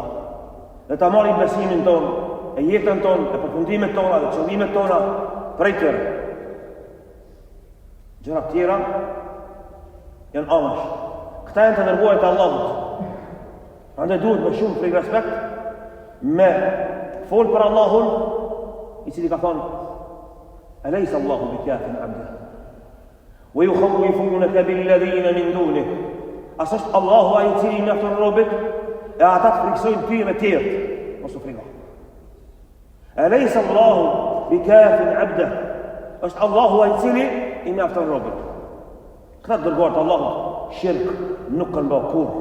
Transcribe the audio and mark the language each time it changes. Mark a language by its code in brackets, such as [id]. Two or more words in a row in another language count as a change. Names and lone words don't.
[sq] Dhe ta marrim besimin tonë, e jetën tonë, e përfundimet tona dhe qëllimet tona prej tyre. Gjëra tjera janë amash. Këta janë të dërguarit e Allahut. Andaj duhet me shumë frikë respekt me folë për Allahun, i cili ka thonë [ar] أليس الله بكاف عبده ويخوفونك بالذين من دونه. [sq] As është Allahu ai i cili mjafton robët e ata të friksojnë ty me tjerë. Mos u friko. [ar] أليس الله بكاف عبده. [sq] Është Allahu ai i cili i mjafton robët. Këta të dërguar të Allahut shirk nuk kanë bërë kurrë.